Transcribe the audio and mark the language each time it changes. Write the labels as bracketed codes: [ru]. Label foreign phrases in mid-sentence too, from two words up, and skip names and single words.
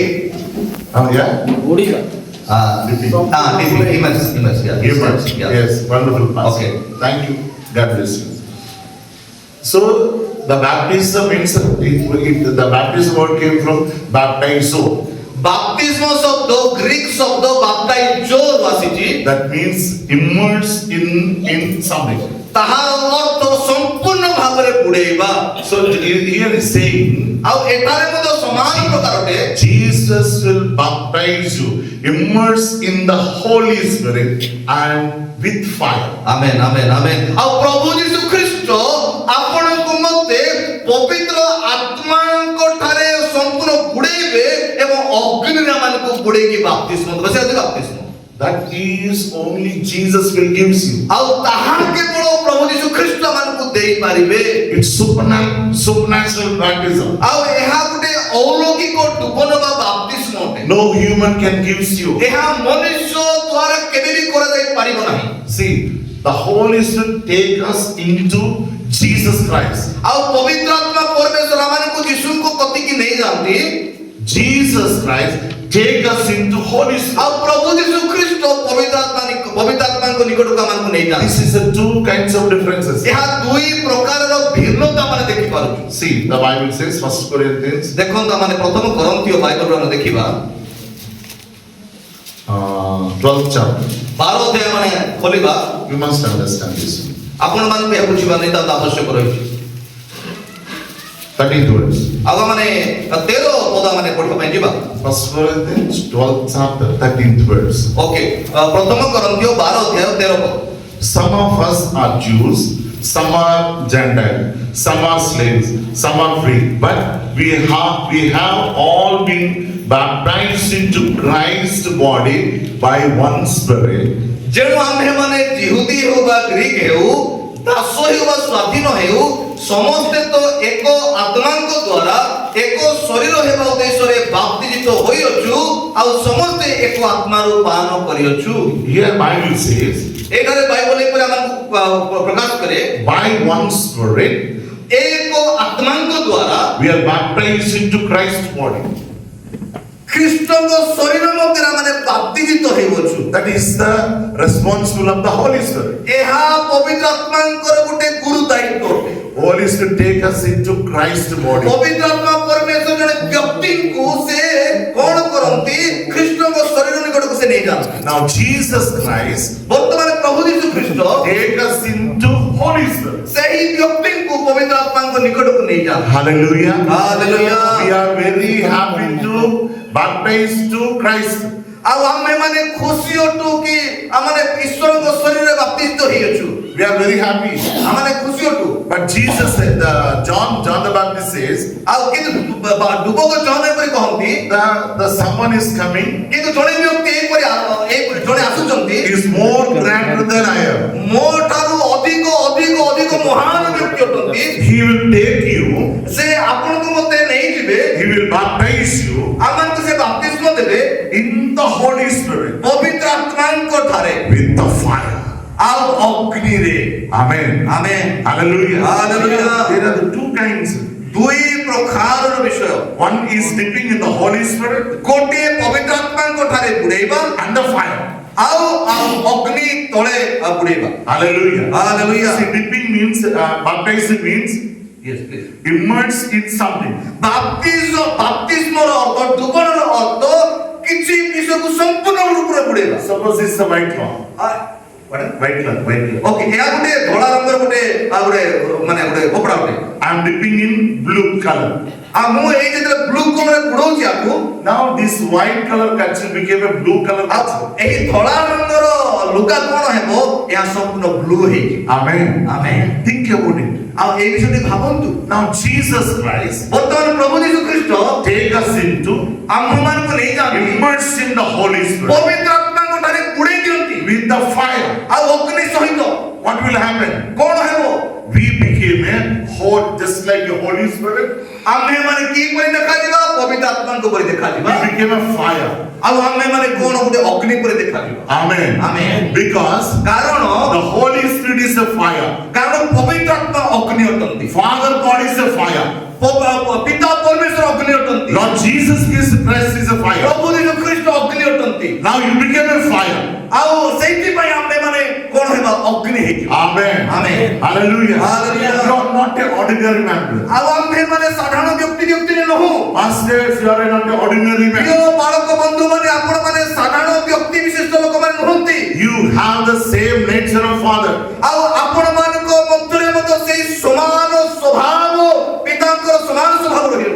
[en] Yeah? Humans. Yes, wonderful pastor. Okay. Thank you. God bless you. So, the baptism means, the baptism word came from baptizo. [or] ବାପ୍ତିସ୍ମ ଶବ୍ଦ ଗ୍ରୀକ ଶବ୍ଦ ବାପ୍ଟାଇଜୋରୁ ଆସିଛି। [en] That means immerse in something. [or] ତାହାର ଅର୍ଥ ସମ୍ପୂର୍ଣ୍ଣ ଭାବରେ ବୁଡ଼େଇବା। [en] So here is saying, [or] ଆଉ ଏଠାରେ ମଧ୍ୟ ସମାନ ପ୍ରକାରଟେ [en] Jesus will baptize you, immerse in the Holy Spirit and with fire. [or] ଆମେନ୍ ଆମେନ୍ ଆମେନ୍। ଆଉ ପ୍ରଭୁ ଯୀଶୁ ଖ୍ରୀଷ୍ଟ ଆପଣଙ୍କୁ ମୋତେ ପବିତ୍ର ଆତ୍ମାଙ୍କ ଠାରେ ସମ୍ପୂର୍ଣ୍ଣ ବୁଡ଼େଇବେ ଏବଂ ଅଗ୍ନିରେ ଆମକୁ ବୁଡ଼େଇକି ବାପ୍ତିସ୍ମ ଦେବେ। ସେ ବାପ୍ତିସ୍ମ [en] That is only Jesus will gives you. [or] ଆଉ ତାହା କେବଳ ପ୍ରଭୁ ଯୀଶୁ ଖ୍ରୀଷ୍ଟ ଆମକୁ ଦେଇପାରିବେ। [en] It's supernatural baptism. [or] ଆଉ ଏହା ଗୋଟେ ଅଲୌକିକ ଡୁବନ ବା ବାପ୍ତିସ୍ମ ଅଟେ। [en] No human can gives you. [or] ଏହା ମନୁଷ୍ୟ ଦ୍ୱାରା କେବେ ବି କରାଯାଇ ପାରିବ ନାହିଁ। [en] See, the Holy Spirit take us into Jesus Christ. [or] ଆଉ ପବିତ୍ର ଆତ୍ମା ପରମେଶ୍ୱର ଆମକୁ ଯୀଶୁଙ୍କ କତିକି ନେଇ ଯାଆନ୍ତି। [en] Jesus Christ take us into Holy Spirit. [or] ଆଉ ପ୍ରଭୁ ଯୀଶୁ ଖ୍ରୀଷ୍ଟ ପବିତ୍ର ଆତ୍ମାଙ୍କ ନିକଟକୁ ଆମକୁ ନେଇ ଯାଆନ୍ତି। [en] This is the two kinds of differences. [or] ଏହା ଦୁଇ ପ୍ରକାରର ଭିନ୍ନତା ଆମେ ଦେଖିପାରୁଛୁ। [en] See, the Bible says, 1 Corinthians [or] ଦେଖନ୍ତୁ ଆମେ ପ୍ରଥମ କରନ୍ଥୀୟ ବାଇବଲରେ ଆମେ ଦେଖିବା [en] 12th chapter. [or] 12 ଅଧ୍ୟାୟ ମାନେ ଖୋଲିବା। [en] You must understand this. [or] ଆପଣମାନଙ୍କୁ ଏହା ବୁଝିବା ନିତାନ୍ତ ଆବଶ୍ୟକ ରହିଛି। [en] 13th verse. [or] ଆଉ ମାନେ 13 ପଦ ମାନେ ପଢିବା ପାଇଁ ଯିବା। [en] 1 Corinthians 12th chapter, 13th verse. [or] ଓକେ, ପ୍ରଥମ କରନ୍ଥୀୟ 12 ଅଧ୍ୟାୟ 13 ପଦ। [en] Some of us are Jews, some are Gentile, some are slaves, some are free, but we have all been baptized into Christ's body by one Spirit. [or] ଯେଣୁ ଆମ୍ଭେମାନେ ଯିହୁଦୀ ହେଉ ବା ଗ୍ରୀକ ହେଉ, ଦାସ ହେଉ ବା ସ୍ୱାଧୀନ ହେଉ, ସମସ୍ତେ ତ ଏକ ଆତ୍ମାଙ୍କ ଦ୍ୱାରା ଏକ ଶରୀର ହେବା ଉଦ୍ଦେଶ୍ୟରେ ବାପ୍ତିଜିତ ହୋଇଅଛୁ ଆଉ ସମସ୍ତେ ଏକ ଆତ୍ମାରୁ ପାନ କରିଅଛୁ। [en] Here Bible says, [or] ଏଠାରେ ବାଇବଲ ଏପରି ଆମକୁ ପ୍ରକାଶ କରେ, [en] by one Spirit [or] ଏକ ଆତ୍ମାଙ୍କ ଦ୍ୱାରା [en] we are baptized into Christ's body. [or] ଖ୍ରୀଷ୍ଟଙ୍କ ଶରୀର ମଧ୍ୟରେ ଆମେ ବାପ୍ତିଜିତ ହେଉଅଛୁ। [en] That is the responsibility of the Holy Spirit. [or] ଏହା ପବିତ୍ର ଆତ୍ମାଙ୍କର ଗୋଟେ ଗୁରୁ ଦାୟିତ୍ୱ ଅଟେ। [en] Holy Spirit take us into Christ's body. [or] ପବିତ୍ର ଆତ୍ମା ପରମେଶ୍ୱର ଜଣେ ବ୍ୟକ୍ତିଙ୍କୁ ସେ କଣ କରନ୍ତି? ଖ୍ରୀଷ୍ଟଙ୍କ ଶରୀର ନିକଟକୁ ସେ ନେଇଯାଆନ୍ତି। [en] Now Jesus Christ [or] ବର୍ତ୍ତମାନ ପ୍ରଭୁ ଯୀଶୁ ଖ୍ରୀଷ୍ଟ [en] take us into Holy Spirit. [or] ସେହି ବ୍ୟକ୍ତିଙ୍କୁ ପବିତ୍ର ଆତ୍ମାଙ୍କ ନିକଟକୁ ନେଇଯାଆନ୍ତି। [en] Hallelujah. [or] ହାଲେଲୁୟା। [en] We are very happy to baptize to Christ. [or] ଆଉ ଆମେମାନେ ଖୁସି ଅଟୁ କି ଆମମାନେ ଈଶ୍ୱରଙ୍କ ଶରୀରରେ ବାପ୍ତିଜିତ ହେଇଅଛୁ। [en] We are very happy. [or] ଆମମାନେ ଖୁସି ଅଟୁ। [en] But Jesus said, John the Baptist says, [or] ଆଉ କିନ୍ତୁ ଡୁବକ ଜଣ ଏପରି କହନ୍ତି, [en] the someone is coming [or] କିନ୍ତୁ ଜଣେ ବ୍ୟକ୍ତି ଏପରି ଜଣେ ଆସୁଛନ୍ତି [en] is more greater than I am. [or] ମୋ ଠାରୁ ଅଧିକ ଅଧିକ ଅଧିକ ମହାନ ବ୍ୟକ୍ତି ଅଟନ୍ତି। [en] He will take you, [or] ସେ ଆପଣଙ୍କୁ ମୋତେ ନେଇଯିବେ, [en] he will baptize you [or] ଆମମାନଙ୍କୁ ସେ ବାପ୍ତିସ୍ମ ଦେବେ [en] in the Holy Spirit [or] ପବିତ୍ର ଆତ୍ମାଙ୍କ ଠାରେ [en] with the fire. [or] ଆଉ ଅଗ୍ନିରେ। [en] Amen. [or] ଆମେନ୍। [en] Hallelujah. Hallelujah. There are the two kinds. [or] ଦୁଇ ପ୍ରକାରର ବିଷୟ। [en] One is dipping in the Holy Spirit [or] ଗୋଟିଏ ପବିତ୍ର ଆତ୍ମାଙ୍କ ଠାରେ ବୁଡ଼େଇବା [en] and the fire. [or] ଆଉ ଅଗ୍ନି ତଳେ ବୁଡ଼େଇବା। [en] Hallelujah. Hallelujah. See, dipping means, baptizing means Yes, please. immerse in something. [or] ବାପ୍ତିସ୍ମର ଅର୍ଥ, ଡୁବନର ଅର୍ଥ କିଛି ବିଷୟକୁ ସମ୍ପୂର୍ଣ୍ଣ ରୂପରେ ବୁଡ଼େଇବା। [en] Suppose it's a white cloth. White cloth. [or] ଓକେ, ଏହା ଗୋଟେ ଧଳା ରଙ୍ଗର ଗୋଟେ ମାନେ ଗୋଟେ କପଡ଼ା ଗୋଟେ। [en] I am dipping in blue color. [or] ଆଉ ମୁଁ ଏଇ ଯେତେବେଳେ [en] blue color [or] ବୁଡ଼ଉଛି ଆକୁ, [en] Now this white color capsule became a blue color [or] ଆଉ [en] capsule. [or] ଏହି ଧଳା ରଙ୍ଗର ଲୁଗା କଣ ହେବ? ଏହା ସମ୍ପୂର୍ଣ୍ଣ ବ୍ଲୁ ହେଇଯିବ। [en] Amen. [or] ଆମେନ୍। [en] Think about it. [or] ଆଉ ଏଇ ବିଷୟଟି ଭାବନ୍ତୁ। [en] Now Jesus Christ [or] ବର୍ତ୍ତମାନ ପ୍ରଭୁ ଯୀଶୁ ଖ୍ରୀଷ୍ଟ [en] take us into, [or] ଆମ୍ଭମାନଙ୍କୁ ନେଇଯାଆନ୍ତି, [en] immerse in the Holy Spirit [or] ପବିତ୍ର ଆତ୍ମାଙ୍କ ଠାରେ ବୁଡ଼େଇ ଦିଅନ୍ତି [en] with the fire. what will happen? [or] କଣ ହେବ [en] We became a whole, just like the Holy Spirit. [or] ଆମ୍ଭେ ମାନେ କି ପରି ଦେଖା ଦେବା ପବିତ୍ର ଆତ୍ମା କୁ ପରି ଦେଖା ଦେବା [en] We became a fire. [or] ଏବେ ଆମ୍ଭେ ମାନେ କଣ ଗୋଟେ ଅଗ୍ନି ପରି ଦେଖା ଦେବା [en] Amen. Amen. Because [or] कारण [en] the Holy Spirit is a fire. [or] କାରଣ ପବିତ୍ର ଆତ୍ମା ଅଗ୍ନି ଅଟନ୍ତି [en] Father God is a fire. [or] ପିତା ପରମେଶ୍ୱର ଅଗ୍ନି ଅଟନ୍ତି [en] Lord Jesus Christ is a fire. [or] ପ୍ରଭୁ ଯୀଶୁ ଖ୍ରୀଷ୍ଟ ଅଗ୍ନି ଅଟନ୍ତି [en] Now you became a fire. [or] ଆଉ ସେଇଥିପାଇଁ ଆମେ ମାନେ କଣ ହେବା ଅଗ୍ନି ହେଇଯିବା [en] Amen. Amen. Hallelujah. Hallelujah. You are not an ordinary man. [or] ଆଉ ଆମେ ମାନେ ସାଧାରଣ ବ୍ୟକ୍ତି ନହୁ [en] Pastors, you are not an ordinary man. [or] ପ୍ରିୟ ବାଳକ ବନ୍ଧୁ ମାନେ ଆପଣ ମାନେ ସାଧାରଣ ବ୍ୟକ୍ତି ବିଶିଷ୍ଟ ଲୋକମାନେ ନୁହନ୍ତି [en] You have the same nature of Father. [or] ଆଉ ଆପଣ ମାନଙ୍କ ମଧ୍ୟରେ ମଧ୍ୟ ସେଇ ସମାନ ସ୍ୱଭାବ ପିତାଙ୍କର ସମାନ ସ୍ୱଭାବ ରହିଅଛି